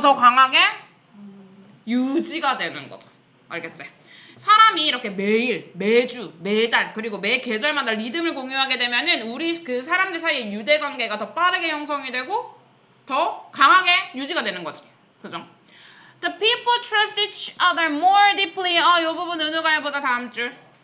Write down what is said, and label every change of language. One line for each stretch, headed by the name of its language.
Korean: 더 강하게 하는 유지가 되는 거죠. 알겠지? 사람이 이렇게 매일, 매주, 매달, 그리고 매 계절마다 리듬을 공유하게 되면은 우리 그 사람들 사이의 유대 관계가 더 빠르게 형성이 되고 더 강하게 유지가 되는 거지. 그죠?
English: The people trust each other more deeply.
Korean: 이 부분 은우가 해보자 다음 줄.